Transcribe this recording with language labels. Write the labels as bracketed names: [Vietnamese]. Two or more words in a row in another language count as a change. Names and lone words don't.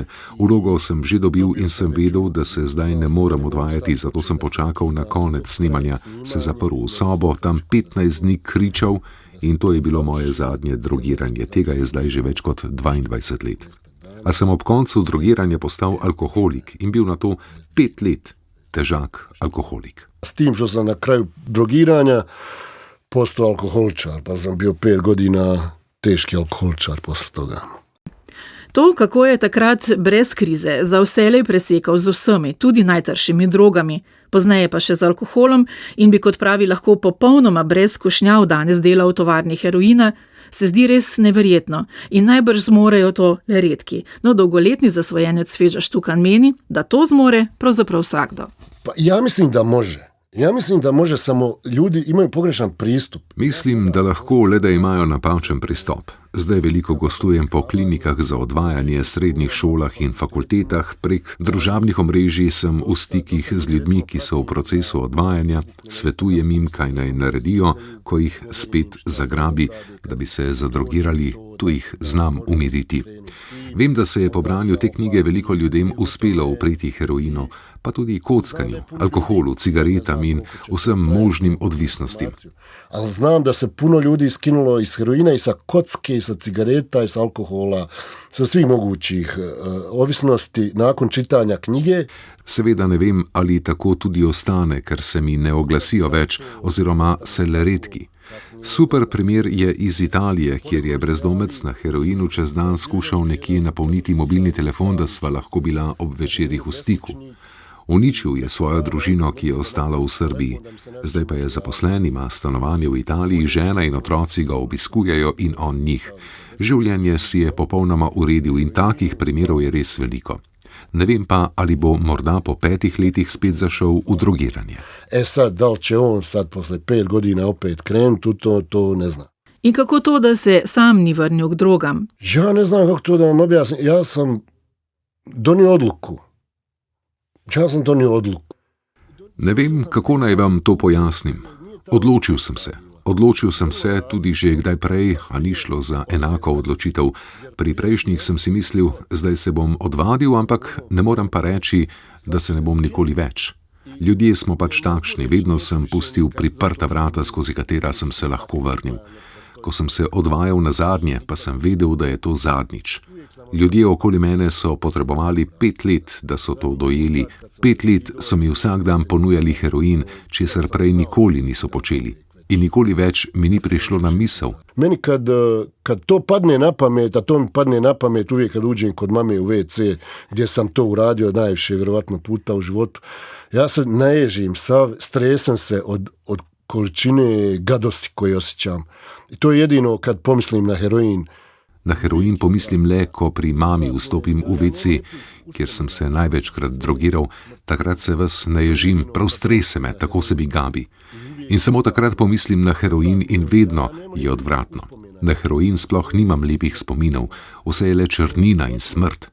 [Slovenian] Vlogo sem že dobil in sem vedel, da se zdaj ne morem odvajati, zato sem počakal na konec snemanja, se zaprl v sobo, tam 15 dni kričal in to je bilo moje zadnje drogiranje. Tega je zdaj že več kot 22 let. A sem ob koncu drogiranja postal alkoholik in bil na to 5 let težak alkoholik. [Bosnian] S tim, što sam na kraju drogiranja postao alkoholičar, pa sam bio 5 godina teški alkoholičar posle toga. [Slovenian] To, kako je takrat brez krize za vselej presekal z vsemi, tudi najtršimi drogami, pozneje pa še z alkoholom in bi, kot pravi, lahko popolnoma brez skušnjav danes delal v tovarni heroina, se zdi res neverjetno in najbrž zmorejo to le redki. No, dolgoletni zasvojenec Feđa Štukan meni, da to zmore pravzaprav vsakdo. [Bosnian] Pa ja mislim da može. Ja mislim da može, samo ljudi imaju pogrešan pristup. [Slovenian] Mislim, da lahko le da imajo napačen pristop. Zdaj veliko gostujem po klinikah za odvajanje, srednjih šolah in fakultetah, prek družabnih omrežij sem v stikih z ljudmi, ki so v procesu odvajanja, svetujem jim, kaj naj naredijo, ko jih spet zagrabi, da bi se zadrogirali, tu jih znam umiriti. Vem, da se je po branju te knjige veliko ljudem uspelo upreti heroinu, pa tudi kockanju, alkoholu, cigaretam in vsem možnim odvisnostim. [Bosnian] Ali znam da se puno ljudi skinulo iz heroina i sa kocke, i sa cigareta, i sa alkohola, sa svih mogućih ovisnosti nakon čitanja knjige. [Slovenian] Seveda ne vem, ali tako tudi ostane, ker se mi ne oglasijo več oziroma se le redki. Super primer je iz Italije, kjer je brezdomec na heroinu čez dan skušal nekje napolniti mobilni telefon, da sva lahko bila ob večerih v stiku. Uničil je svojo družino, ki je ostala v Srbiji. Zdaj pa je zaposlen, ima stanovanje v Italiji, žena in otroci ga obiskujejo in on njih. Življenje si je popolnoma uredil in takih primerov je res veliko. Ne vem pa, ali bo morda po 5 letih spet zašel v drogiranje. [Bosnian] Sad, da li će on sad posle 5 godina opet krenuti, to ne znam. [Slovenian] In kako to, da se sam ni vrnil k drogam? [Bosnian] Ja ne znam kako to da vam objasnim. Ja sam donio odluku. [Slovenian] Ne vem, kako naj vam to pojasnim. Odločil sem se tudi že kdaj prej, a ni šlo za enako odločitev. Pri prejšnjih sem si mislil, zdaj se bom odvadil, ampak ne morem pa reči, da se ne bom nikoli več. Ljudje smo pač takšni, vedno sem pustil priprta vrata, skozi katera sem se lahko vrnil. Ko sem se odvajal nazadnje, pa sem vedel, da je to zadnjič. Ljudje okoli mene so potrebovali 5 let, da so to dojeli. 5 let so mi vsak dan ponujali heroin, česar prej nikoli niso počeli. In nikoli več mi ni prišlo na misel. [Bosnian] Meni kad to padne na pamet, a to mi padne na pamet uvijek kad uđem kod mame u WC, gdje sam to uradio najviše vjerovatno puta u životu, ja se naježim, stresam se od količine gadosti koje osjećam. I to je jedino kad pomislim na heroin. [Slovenian] Na heroin pomislim le, ko pri mami vstopim v WC, kjer sem se največkrat drogiral, takrat se ves naježim, prav strese me, tako se mi gabi. In samo takrat pomislim na heroin in vedno je odvratno. Na heroin sploh nimam lepih spominov, vse je le črnina in smrt.